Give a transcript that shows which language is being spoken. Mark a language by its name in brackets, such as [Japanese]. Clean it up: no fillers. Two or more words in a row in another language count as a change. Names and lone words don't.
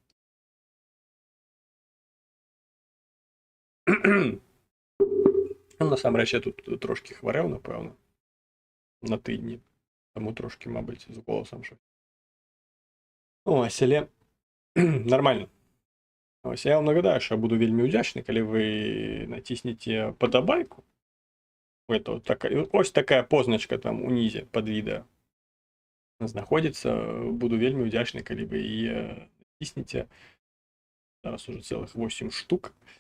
[Belarusian] Насамрэч, я тут трошкі хварэў, напэўна, на тыдні. Таму трошкі, мабыць, з голасам шо. Ось, але нармальна. Ось, я вам нагадаю, що я буду вельмі ўдзячны, калі вы націснеце падабайку. Ось такая позначка там унізе пад відэа знаходзіцца. Буду вельмі ўдзячны, калі вы яе націснеце. Зараз уже цэлых 8 штук.